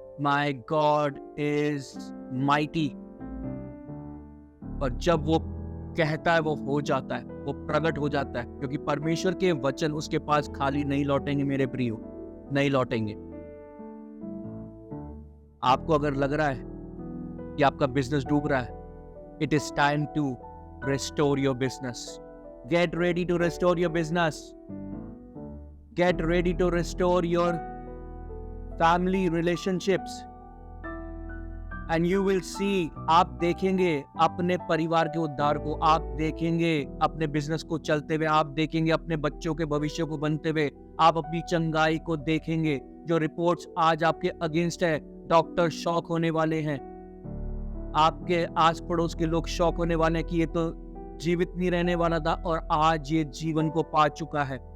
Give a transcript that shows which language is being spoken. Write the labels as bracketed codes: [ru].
[en] My god is mighty. [hi] और जब वो कहता है वो हो जाता है, वो प्रकट हो जाता है, क्योंकि परमेश्वर के वचन उसके पास खाली नहीं लौटेंगे मेरे प्रियो, नहीं लौटेंगे। आपको अगर लग रहा है कि आपका बिजनेस डूब रहा है, [en] It is time to restore your business. Get ready to restore your business. Get ready to restore your family relationships. And you will see, [hi] आप देखेंगे अपने परिवार के उद्धार को, आप देखेंगे अपने बिजनेस को चलते हुए, आप देखेंगे अपने बच्चों के भविष्य को बनते हुए, आप अपनी चंगाई को देखेंगे। जो रिपोर्ट्स आज आपके अगेंस्ट है, डॉक्टर शॉक होने वाले हैं, आपके आस पड़ोस के लोग शॉक होने वाले हैं कि ये तो जीवित नहीं रहने वाला था और आज ये जीवन को पा चुका है।